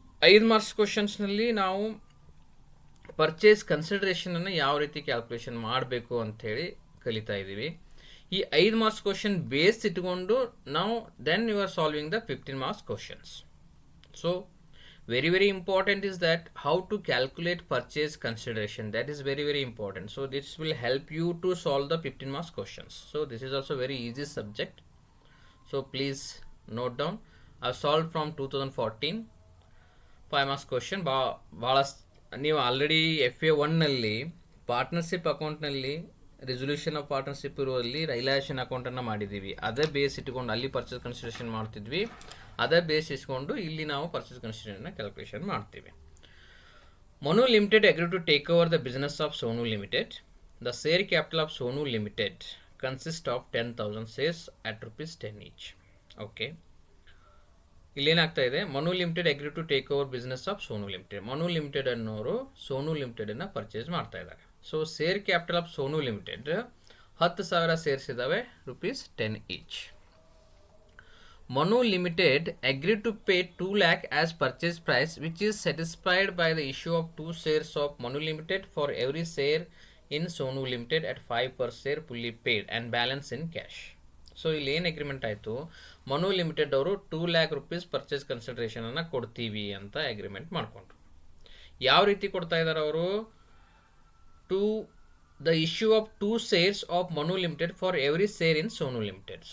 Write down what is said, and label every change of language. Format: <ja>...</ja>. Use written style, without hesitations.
<kn>5 marks ಕ್ವಶನ್ಸ್ನಲ್ಲಿ ನಾವು purchase ಕನ್ಸಿಡರೇಷನನ್ನು ಯಾವ ರೀತಿ ಕ್ಯಾಲ್ಕುಲೇಷನ್ ಮಾಡಬೇಕು ಅಂಥೇಳಿ ಕಲಿತಾ ಇದ್ದೀವಿ. ಈ 5 ಮಾರ್ಕ್ಸ್ ಕ್ವಶನ್ ಬೇಸ್ ಇಟ್ಕೊಂಡು ನಾವು</kn> <en>Then you are solving the 15 marks questions. So very important is that how to calculate purchase consideration. That is very important. So this will help you to solve the 15 marks questions. So this is also very easy subject. So please note down. I solved from 2014 5 marks question.</en> <kn>ಭಾಳ ನೀವು already FA1ನಲ್ಲಿ partnership ಅಕೌಂಟ್ನಲ್ಲಿ resolution of partnership ಇರುವಲ್ಲಿ realisation ಅಕೌಂಟನ್ನು ಮಾಡಿದ್ದೀವಿ. ಅದೇ base ಇಟ್ಕೊಂಡು ಅಲ್ಲಿ purchase consideration ಮಾಡ್ತಿದ್ವಿ, ಅದೇ ಬೇಸ್ ಇಸ್ಕೊಂಡು ಇಲ್ಲಿ ನಾವು ಪರ್ಚೇಸ್ ಕನ್ಸಿಡರೇಷನ್ನ ಕ್ಯಾಲ್ಕುಲೇಷನ್ ಮಾಡ್ತೀವಿ.</kn> <en>Manu limited agree to take over the business of Sonu limited. The share capital of Sonu limited consist of 10,000 shares at ₹10 each. Okay,</en> <kn>ಇಲ್ಲೇನಾಗ್ತಾ ಇದೆ,</kn> <en>Manu limited agree to take over business of Sonu limited.</en> <kn>Manu limited ಅನ್ನೋರು Sonu ಲಿಮಿಟೆಡನ್ನು purchase ಮಾಡ್ತಾ ಇದ್ದಾರೆ. So share capital of Sonu limited 10,000 shares ಇದ್ದಾವೆ, ₹10 each.</kn> <en>Manu Limited agreed to pay 2 lakh as purchase price, which is satisfied by the issue of 2 shares of Manu Limited for every share in Sonu Limited at 5 per share fully paid and balance in cash.</en> <kn>So ಇಲ್ಲಿ ಏನು agreement ಆಯಿತು, Manu limited ಅವರು 2 lakh rupees purchase ಕನ್ಸಿಡರೇಷನನ್ನು ಕೊಡ್ತೀವಿ ಅಂತ agreement ಮಾಡಿಕೊಂಡ್ರು. ಯಾವ ರೀತಿ ಕೊಡ್ತಾ ಇದ್ದಾರೆ ಅವರು,</kn> <en>To the issue of 2 shares of Manu limited for every share in Sonu limited.</en>